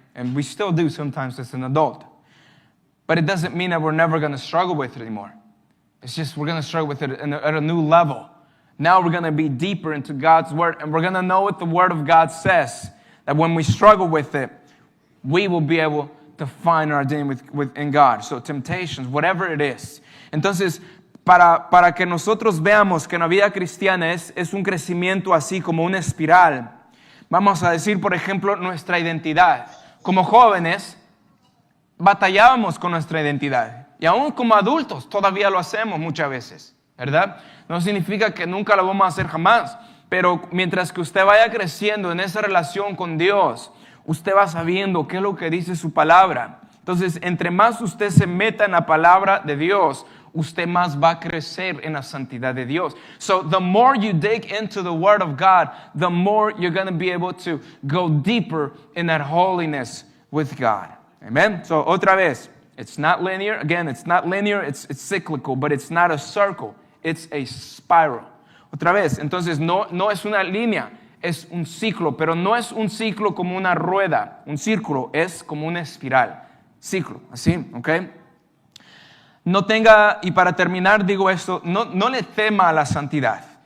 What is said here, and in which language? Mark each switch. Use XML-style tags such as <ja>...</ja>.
<en>And we still do sometimes as an adult. But it doesn't mean that we're never going to struggle with it anymore. It's just we're going to struggle with it at a new level. Now we're going to be deeper into God's Word, and we're going to know what the Word of God says. That when we struggle with it, we will be able to find our identity in God. So temptations, whatever it is.</en> <es>Entonces, para que nosotros veamos que la vida cristiana es un crecimiento así como una espiral. Vamos a decir, por ejemplo, nuestra identidad. Como jóvenes, batallábamos con nuestra identidad. Y aún como adultos, todavía lo hacemos muchas veces, ¿verdad? No significa que nunca lo vamos a hacer jamás. Pero mientras que usted vaya creciendo en esa relación con Dios, usted va sabiendo qué es lo que dice su palabra. Entonces, entre más usted se meta en la palabra de Dios, usted más va a crecer en la santidad de Dios.</es> <en>So, the more you dig into the Word of God, the more you're going to be able to go deeper in that holiness with God. Amen? So,</en> <es>otra vez,</es> <en>it's not linear. Again, it's not linear, it's cyclical, but it's not a circle. It's a spiral.</en> <es>Otra vez, entonces no es una línea. Es un ciclo, pero no es un ciclo como una rueda. Un círculo es como una espiral. Ciclo, así, ¿ok? No tenga, y para terminar digo esto, no le tema a la santidad.</es>